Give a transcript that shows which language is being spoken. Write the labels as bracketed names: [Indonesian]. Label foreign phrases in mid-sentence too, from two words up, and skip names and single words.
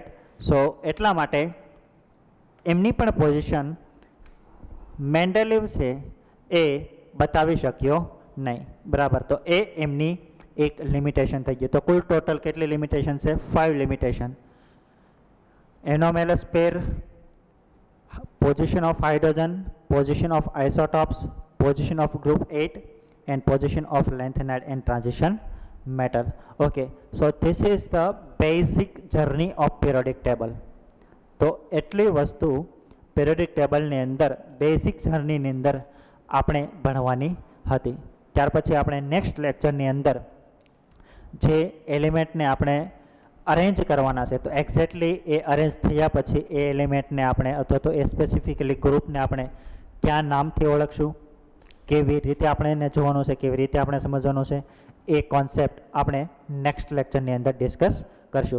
[Gujarati] સો એટલા માટે એમની પણ પોઝિશન મેન્ડેલિવ છે એ બતાવી શક્યો નહીં. બરાબર. તો એ એમની એક લિમિટેશન થઈ ગઈ. તો કુલ ટોટલ કેટલી લિમિટેશન છે? 5 લિમિટેશન. [English] anomalous pair, position of hydrogen, position of isotopes, position of group 8 and position of lanthanide and transition metal. Okay, so this is the basic journey of periodic table. [Gujarati] તો એટલી વસ્તુ [English] periodic table [Gujarati] ની અંદર [English] basic journey [Gujarati] ની અંદર આપણે ભણવાની હતી. ત્યાર પછી આપણે નેક્સ્ટ લેક્ચરની અંદર જે એલિમેન્ટને આપણે અરેન્જ કરવાના છે તો એક્ઝેક્ટલી એ અરેન્જ થયા પછી એ એલિમેન્ટને આપણે અથવા તો એ સ્પેસિફિકલી ગ્રુપને આપણે ક્યાં નામથી ઓળખશું, કેવી રીતે આપણે એને જોવાનું છે, કેવી રીતે આપણે સમજવાનું છે, એ કોન્સેપ્ટ આપણે નેક્સ્ટ લેક્ચરની અંદર ડિસ્કસ કરશું.